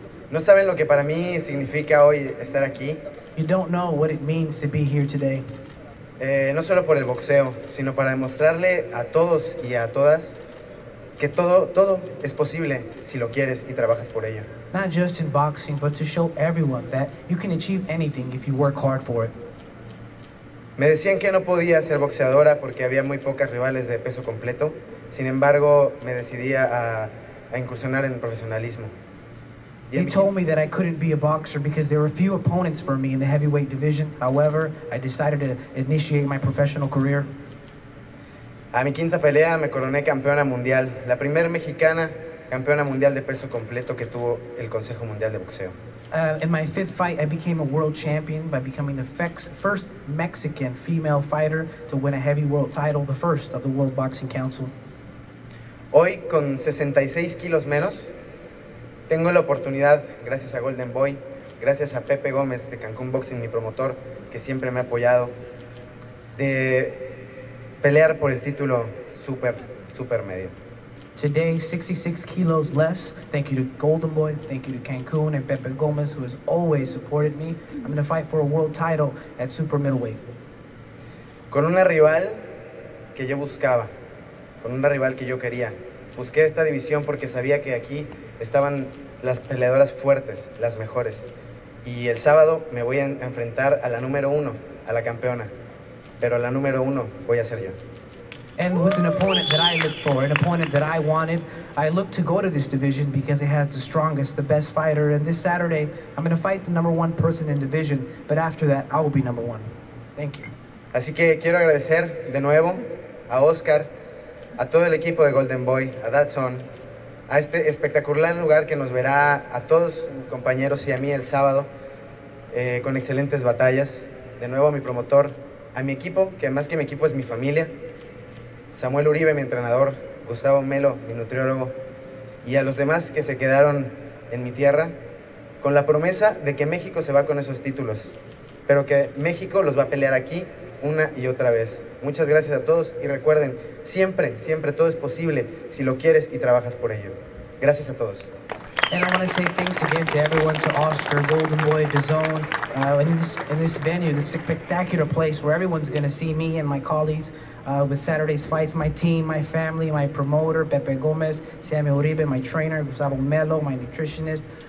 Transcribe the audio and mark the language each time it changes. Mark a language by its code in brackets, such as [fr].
[es] No saben lo que para mí significa hoy estar aquí. [en] You don't know what it means to be here today. [es] No solo por el boxeo, sino para demostrarle a todos y a todas que todo es posible si lo quieres y trabajas por ello. [en] Not just in boxing, but to show everyone that you can achieve anything if you work hard for it. [es] Me decían que no podía ser boxeadora porque había muy pocas rivales de peso completo. Sin embargo, me decidí a incursionar en el profesionalismo. [en] They told me that I couldn't be a boxer because there were few opponents for me in the heavyweight division. However, I decided to initiate my professional career. [es] A mi quinta pelea me coroné campeona mundial, la primera mexicana campeona mundial de peso completo que tuvo el Consejo Mundial de Boxeo. [en] In my fifth fight, I became a world champion by becoming the first Mexican female fighter to win a heavy world title, the first of the World Boxing Council. [es] Hoy, con 66 kilos menos, tengo la oportunidad, gracias a Golden Boy, gracias a Pepe Gómez de Cancún Boxing, mi promotor, que siempre me ha apoyado, de pelear por el título super medio. [en] Today, 66 kilos less. Thank you to Golden Boy, thank you to Cancun and Pepe Gomez, who has always supported me. I'm going to fight for a world title at super middleweight. [es] Con una rival que yo buscaba, con una rival que yo quería. Busqué esta división porque sabía que aquí estaban las peleadoras fuertes, las mejores. Y el sábado me voy a enfrentar a la número 1, a la campeona. Pero a la número 1 voy a ser yo. [en] And with an opponent that I looked for, an opponent that I wanted, I looked to go to this division because it has the strongest, the best fighter. And this Saturday, I'm going to fight the number 1 person in division. But after that, I will be number 1. Thank you. [es] Así que quiero agradecer de nuevo a Oscar, a todo el equipo de Golden Boy, a DAZN, a este espectacular lugar que nos verá a todos mis compañeros y a mí el sábado con excelentes batallas. De nuevo a mi promotor, a mi equipo, que más que mi equipo es mi familia, Samuel Uribe, mi entrenador, Gustavo Melo, mi nutriólogo, y a los demás que se quedaron en mi tierra, con la promesa de que México se va con esos títulos, pero que México los va a pelear aquí una y otra vez. Muchas gracias a todos y recuerden, siempre todo es posible si lo quieres y trabajas por ello. Gracias a todos. [en] And I want to say thanks again to everyone, to Oscar, Golden Boy, DAZN, in this venue, this spectacular place where everyone's going to see me and my colleagues with Saturday's fights, my team, my family, my promoter, Pepe Gomez, Sammy Uribe, my trainer, Gustavo Melo, my nutritionist.